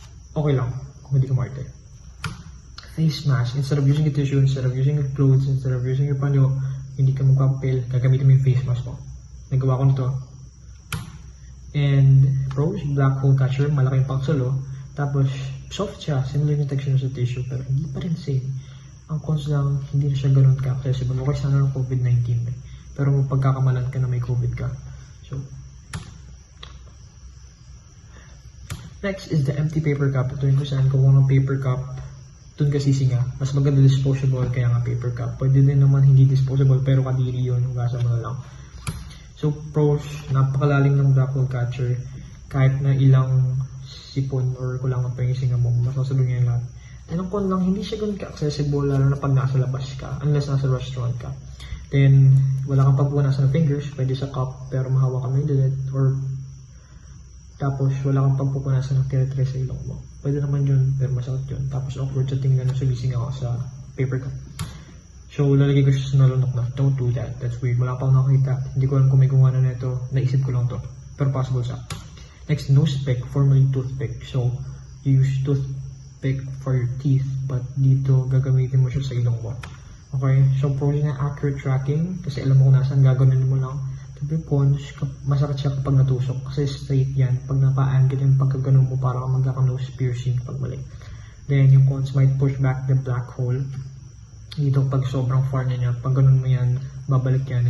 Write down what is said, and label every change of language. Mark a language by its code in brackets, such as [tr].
[tl] Okay lang, kung hindi ka marte. Face mask, [en] instead of using a tissue, instead of using your clothes, instead of using your panyo, [tl] hindi ka magpapapel, gagamitin mo yung face mask mo. Nagawa ko nito. And pros, black hole catcher, malaki yung pangsolo. Tapos, soft siya, similar yung texture sa tissue, pero hindi pa rin same. Ang cons lang, hindi na siya ganun ka-accessible. Okay sana ng COVID-19 eh. Pero pagkakamalan ka na may COVID ka. [en] So, next is the empty paper cup. [tl] Ito yung kung saan kukuha ng paper cup, dun ka sisinga. Mas maganda disposable, kaya nga paper cup. Pwede din naman hindi disposable, pero kadiri yun, hugasan mo na lang. So, pros, napakalalim ng black hole catcher. Kahit na ilang sipon or kulangan pa yung singa mo, masasabi niya yung lahat. And ang con lang, hindi siya ganun ka-accessible, lalo na pag nasa labas ka, unless nasa restaurant ka. Then, wala kang pagpupunasan ng fingers, pwede sa cup, pero mahawa ka may dalit, or tapos wala kang pagpupunasan ng tire-tire sa ilong mo. Pwede naman yun, pero masakit yun. Tapos awkward sa tingnan na sumising ako sa paper cup. So, lalagay ko siya sa nalunok na. [en] Don't do that. That's weird. [tl] Wala pa akong nakakita. Hindi ko alam kung may gumawa na nito. Naisip ko lang to. Pero possible siya. [en] Next, nose pick. Formerly toothpick. So, you use toothpick for your teeth. [tl] But dito, gagamitin mo siya sa ilong mo. Okay? [en] So, probably na accurate tracking. [tl] Kasi alam mo kung nasaan gagawin mo lang. Tapi cons, masakit siya kapag natusok. Kasi straight yan. Pag naka-angle yung pagkaganon mo, para kang magkaka-nose piercing pag mali. Then, [en] yung cons might push back the black hole. [tl] Dito pag sobrang far niya, pag ganun mo yan, babalik yan.